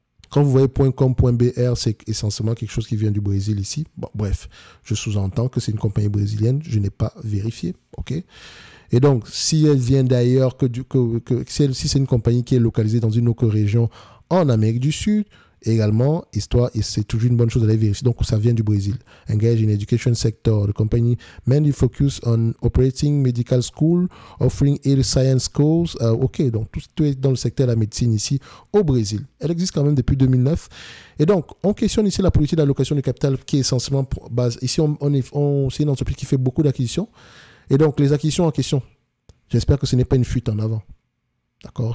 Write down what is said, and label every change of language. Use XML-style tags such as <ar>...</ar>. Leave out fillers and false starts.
<fr>Quand vous voyez .com.br, c'est essentiellement quelque chose qui vient du Brésil ici. Bon, bref, je sous-entends que c'est une compagnie brésilienne. Je n'ai pas vérifié. OK? Et donc, si elle vient d'ailleurs, si c'est une compagnie qui est localisée dans une autre région en Amérique du Sud, également, et c'est toujours une bonne chose d'aller vérifier. Donc, ça vient du Brésil.</fr> <en>Engage in education sector. The company mainly focus on operating medical school, offering health science courses.</en> <fr>OK, donc tout est dans le secteur de la médecine ici au Brésil. Elle existe quand même depuis 2009. Et donc, on questionne ici la politique d'allocation de capital qui est essentiellement base. Ici, c'est une entreprise qui fait beaucoup d'acquisitions. Et donc, les acquisitions en question, j'espère que ce n'est pas une fuite en avant. D'accord?</fr>